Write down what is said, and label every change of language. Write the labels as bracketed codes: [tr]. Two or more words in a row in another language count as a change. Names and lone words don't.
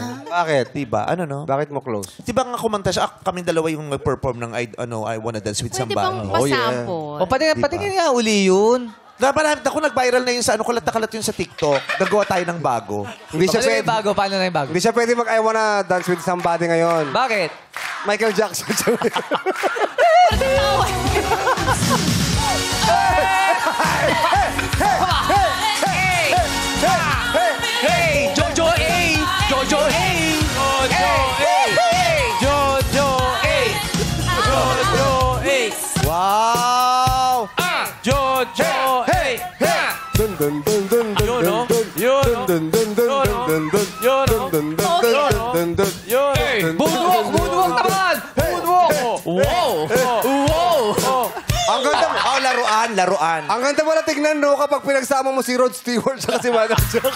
[tl] Bakit? Diba? Ano, no? Bakit mo close? Diba nga kumanta siya, kaming dalawa yung nag-perform ng I Wanna Dance with Pwede bang Somebody. pasample? O, patingin nga uli yun. Ako nag-viral na yun sa kalat na kalat yun sa TikTok. Nagawa tayo ng bago. Hindi siya Paano pwede. yung bago? Paano na yung bago? Hindi siya pwede mag-I wanna dance with somebody ngayon. Bakit? Michael Jackson. Hey! Jojo A! Jojo A! Jojo A! Jojo A! Jojo A! Wow! Jojo A! Dun dun dun dun dun Yun, no? dun Yun, no? dun dun dun dun dun dun Yun, no? dun dun dun dun dun. [en] Hey! Moonwalk! Moonwalk naman! Moonwalk! Wow! Wow! [tl] Ang ganda mo. Oh, laruan. Ang ganda mo na tignan, no, kapag pinagsama mo si Rod Stewart sa si Madam Jack.